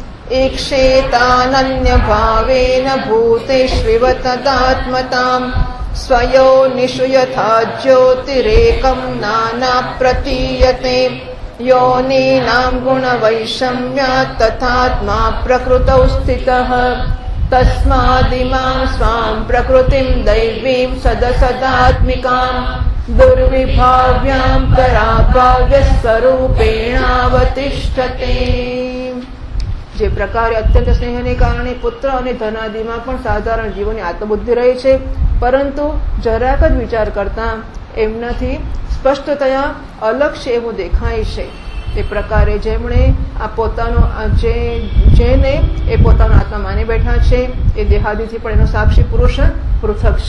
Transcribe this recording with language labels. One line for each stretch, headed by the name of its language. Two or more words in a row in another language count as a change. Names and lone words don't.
Sanskrit: ईक्षेतानन्यभावेन भूतेष्विव तदात्मताम् स्वयोनिषु यथा ज्योतिरेकं नाना प्रतीयते योनीनां गुणवैषम्यात् तथात्मा प्रकृतौ स्थितः तस्मादिमां स्वां प्रकृतिं दैवीं सदसदात्मिकां दुर्विभाव्यां पराभाव्यस्वरूपेणावतिष्ठते।
Gujarati: જે પ્રકારે અત્યંત સ્નેહને કારણે પુત્ર અને ધનાદિમાં પણ સાધારણ જીવોની આત્મબુદ્ધિ રહે છે, પરંતુ જરાક જ વિચાર કરતા એમનાથી સ્પષ્ટતયા અલગ છે એવું દેખાય છે. તે પ્રકારે જેમણે આ પોતાનો જેને એ પોતાનો આત્મા માની બેઠા છે એ દેહાદિથી પણ એનો સાક્ષી પુરુષ પૃથક છે.